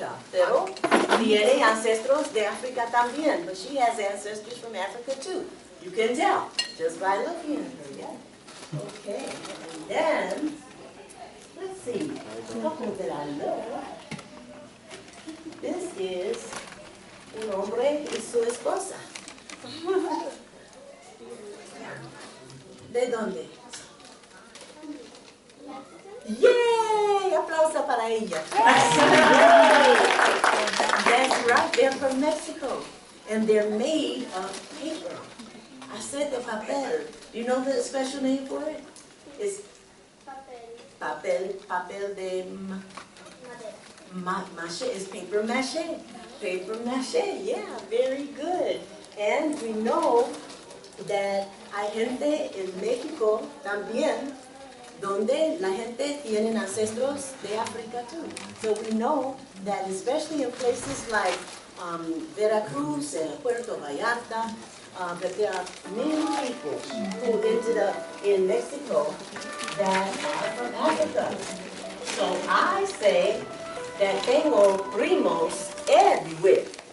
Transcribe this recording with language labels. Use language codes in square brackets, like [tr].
[es] Pero tiene ancestros de África también. [en] But she has ancestors from Africa too. You can tell just by looking at her, yeah? Okay, and then, let's see, couple that I love. This is [es] un hombre y su esposa. ¿De dónde? Yay! Aplauso para ella. [en] That's right, they're from Mexico. And they're made of paper. I said the papel. Do you know the special name for it? It's papel de mache. It's paper mache. Paper mache, yeah, very good. And we know that [es] hay gente en México también donde la gente tiene ancestros de África too. [en] So we know that especially in places like Veracruz and Puerto Vallarta, that there are many people who ended up in Mexico that are from Africa. So I say that [es] tengo primos [en] everywhere.